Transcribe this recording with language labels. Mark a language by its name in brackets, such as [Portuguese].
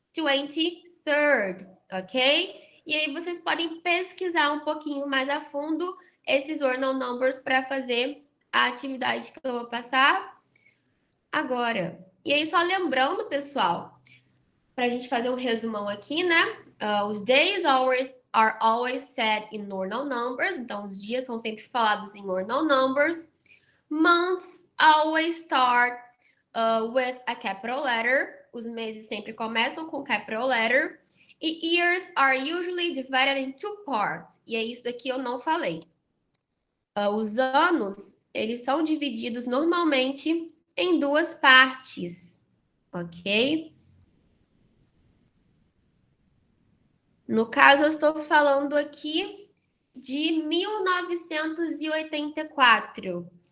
[Portuguese] 23rd, ok? E aí vocês podem pesquisar um pouquinho mais a fundo esses ordinal numbers para fazer a atividade que eu vou passar agora. E aí, só lembrando, pessoal, para a gente fazer um resumão aqui, né? [English] Os days are always said in ordinal numbers. [Portuguese] Então, os dias são sempre falados em ordinal numbers. [English] Months always start with a capital letter. [Portuguese] Os meses sempre começam com capital letter. [English] E years are usually divided in two parts. [Portuguese] E é isso daqui eu não falei. Os anos, eles são divididos normalmente em duas partes, ok? No caso, eu estou falando aqui de 1984.